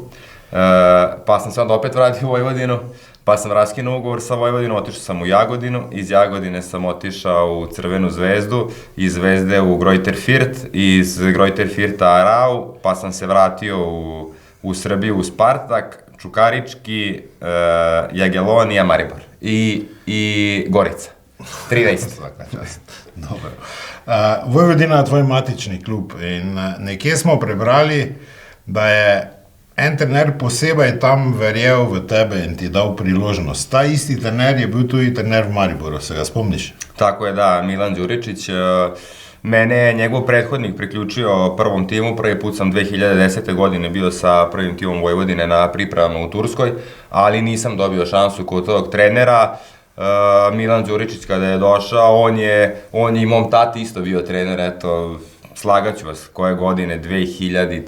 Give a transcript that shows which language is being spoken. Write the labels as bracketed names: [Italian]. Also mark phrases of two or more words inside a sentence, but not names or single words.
[Serbian] Pa sam se onda opet vratio u Vojvodinu, pa sam raskinuo ugovor sa Vojvodinom, otišao sam u Jagodinu, iz Jagodine sam otišao u Crvenu zvezdu, iz Zvezde u Grojter Firt, iz Grojter Firta Arau, pa sam se vratio u Srbiju u Spartak, Čukarički, Jagelonija, Maribor i Gorica. 13. Dobro. [Slovenian] Vojvodina je tvoj matični klub in nekje smo prebrali, da je en trener posebej tam verjel v tebe in ti dal priložnost. Ta isti trener je bil tudi trener v Mariboru, se ga spomniš? [Serbian] Tako je, da, Milan Đuričić. Mene je njegov prethodnik priključio prvom timu, prvi put sam 2010. godine bio sa prvim timom Vojvodine na pripravama u Turskoj, ali nisam dobio šansu kod tog trenera. Milan Đuričić kada je došao, on je i mom tati isto bio trener, eto, slagaću vas, koje godine, 2000.